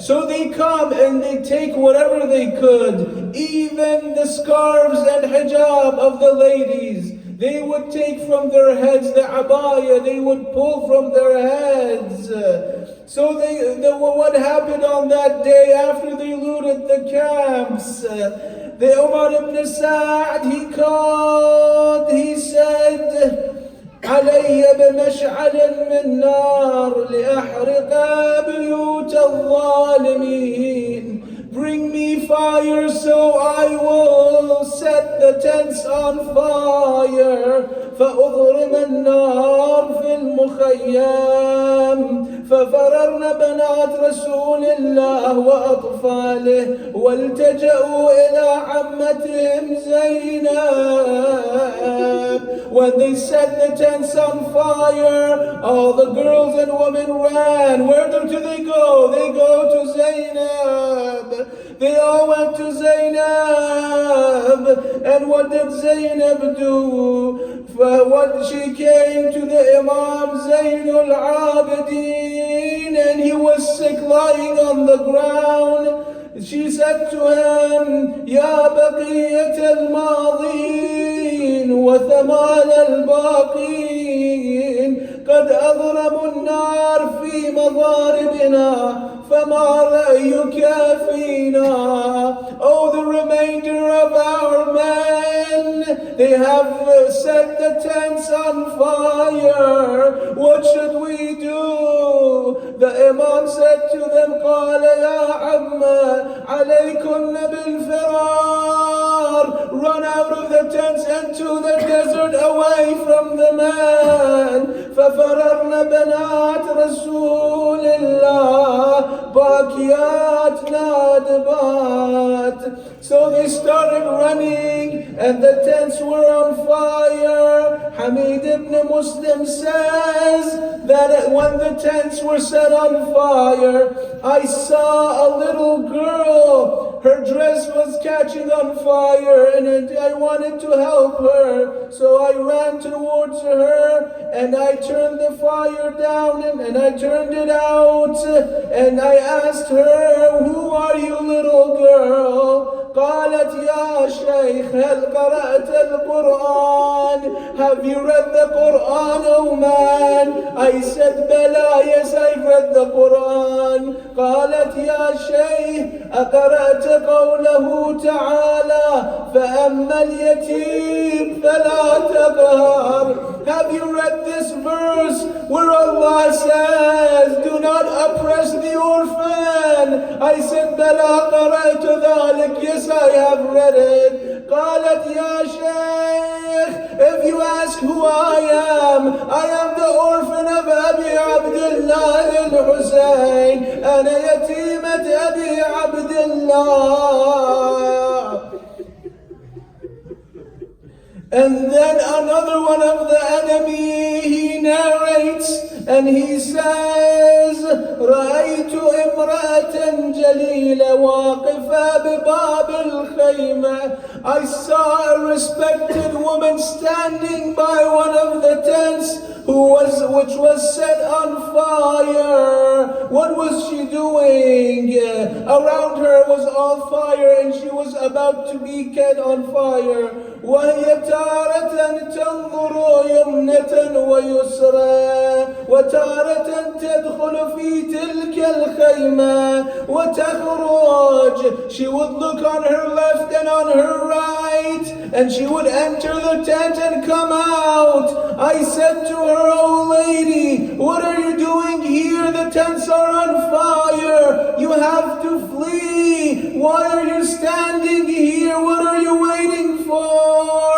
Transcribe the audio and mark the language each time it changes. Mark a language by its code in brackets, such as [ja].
[en] So they come and they take whatever they could, even the scarves and hijab of the ladies. They would take from their heads the abaya, they would pull from their heads. So what happened on that day after they looted the camps? The Umar ibn Sa'd, he said, [ar] علي بمشعل من نار لأحرق بيوت الظالمين. [en] Bring me fire so I will set the tents on fire. [ar] فأضرم النار في المخيم. ففررن بنات رسول الله وأطفاله والتجأوا إلى عمتهم زينب. [en] When they set the tents on fire, all the girls and women ran. Where do they go? They go to Zainab. They all went to Zainab. And what did Zainab do? She came to the Imam Zainul Abidin, and he was sick, lying on the ground. She said to him, [ar] يا بقية الماضين وثمال الباقين قد أضربوا النار في مضاربنا فما رأيك فينا. [en] Oh, the remainder of our men, they have set the tents on fire. What should we do? The Imam said to them, [ar] قال يا عم عليكن بالفرار. [en] Run out of the tents into the desert away from the man. [ar] ففررن بنات رسول الله باكيات نادبات. [en] So they started running and the tents were on fire. Hamid ibn Muslim says that when the tents were set on fire, I saw a little girl. Her dress was catching on fire and I wanted to help her. So I ran towards her and I turned the fire down and I turned it out. And I asked her, who are you, little girl? [ar] قالت يا شيخ هل قرأت القرآن? [en] Have you read the Quran, oh man? I said بلى, yes, I've read the Quran. [ar] قالت يا شيخ أقرأت قوله تعالى فأما اليتيم فلا تقهر? [en] Have you read this verse where Allah says, do not oppress the orphan? I said [ar] بلى قرأت ذلك, [en] yes, I have read it. [ar] قالت يا شيخ, [en] if you ask who I am the orphan of Abi Abdullah al-Hussein. [ar] أنا يتيمة أبي عبد الله. [en] And then another one of the enemy, he narrates and he says, [ar] رأيت امرأة جليلة واقفة بباب الخيمة. [en] I saw a respected woman standing by one of the tents which was set on fire. What was she doing? Around her was all fire and she was about to be set on fire. [ar] وهي تارة تنظر يمنة ويسرى وتارة تدخل في تلك الخيمة وتخرج. [en] She would look on her left and on her right, and she would enter the tent and come out. I said to her, "Oh lady, what are you doing here? The tents are on fire. You have to flee. Why are you standing here? What are you waiting for?"